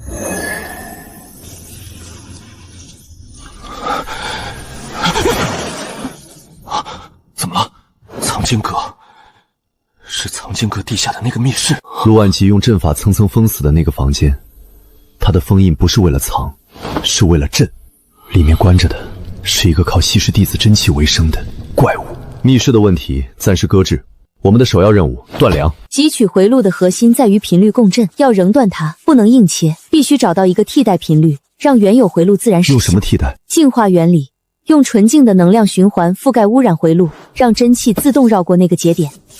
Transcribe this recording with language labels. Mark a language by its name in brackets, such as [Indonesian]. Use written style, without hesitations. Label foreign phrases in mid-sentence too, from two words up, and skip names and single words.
[Chinese] 怎么了？藏经阁，是藏经阁地下的那个密室。陆万吉用阵法层层封死的那個房間，他的封印不是為了藏，是為了鎮。裡面關着的是一個靠吸食弟子真氣為生的怪物。密室的問題暫時擱置，我們的首要任務斷糧。汲取回路的核心在於頻率共振，要熔斷它，不能硬切，必須找到一個替代頻率，讓原有回路自然實現。用什麼替代？淨化原理，用純淨的能量循環覆蓋污染回路，讓真氣自動繞過那個節點。